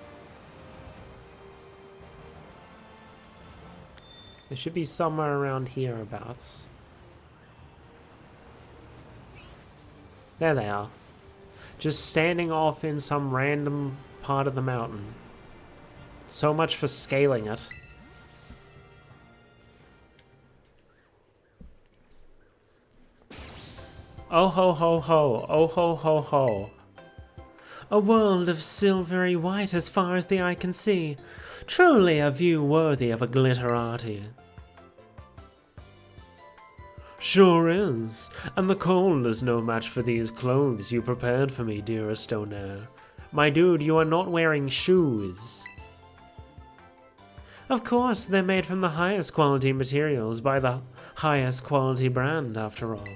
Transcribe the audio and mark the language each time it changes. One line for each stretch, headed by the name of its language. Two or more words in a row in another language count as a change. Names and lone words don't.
English: It should be somewhere around hereabouts. There they are. Just standing off in some random part of the mountain. So much for scaling it. Oh ho ho ho, oh ho ho ho. A world of silvery white as far as the eye can see. Truly a view worthy of a glitterati. Sure is, and the cold is no match for these clothes you prepared for me, dearest Onair. My dude, you are not wearing shoes. Of course, they're made from the highest quality materials by the highest quality brand, after all.